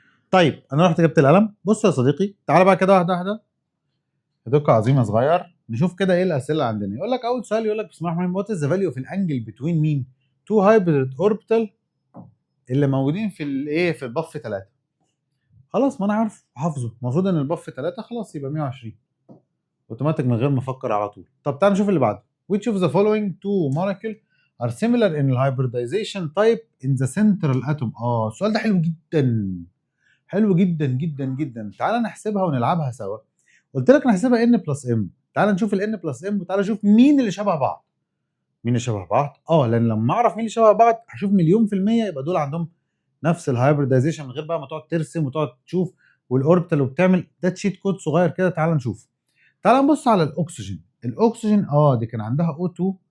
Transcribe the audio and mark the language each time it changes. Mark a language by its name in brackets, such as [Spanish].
[Arabic] طيب انا رحت جبت القلم. بص يا صديقي، تعالى بقى كده واحده واحده، دقه عظيمه صغير، نشوف كده ايه الاسئله اللي عندنا. يقول لك اول سؤال، يقول لك بسم الله الرحمن الرحيم، [English] what is the value of الانجل between [Arabic] مين؟ [English] two hybrid orbital [Arabic] اللي موجودين في الايه، في البف 3. خلاص ما انا عارف حافظه، المفروض ان البف 3 خلاص يبقى 120 اوتوماتيك من غير ما افكر على طول. طب تعال نشوف اللي بعده. [English] which of the following two molecule are similar in the hybridization type in the central atom؟ [Arabic] السؤال ده حلو جدا، حلو جدا جدا جدا. تعال نحسبها ونلعبها سوا. قلت لك نحسبها ان بلس ام. تعال نشوف الان بلس ام وتعال نشوف مين اللي شبه بعض. مين اللي شبه بعض؟ لان لما اعرف مين اللي شبه بعض هشوف مليون في المية يبقى دول عندهم نفس الهايبردايزيشن من غير بقى ما تقعد ترسم وتقعد تشوف والاوربيتال وبتعمل ده تشيت كود صغير كده. تعال نشوف. تعال نبص على الاكسجين. الاكسجين دي كان عندها O2.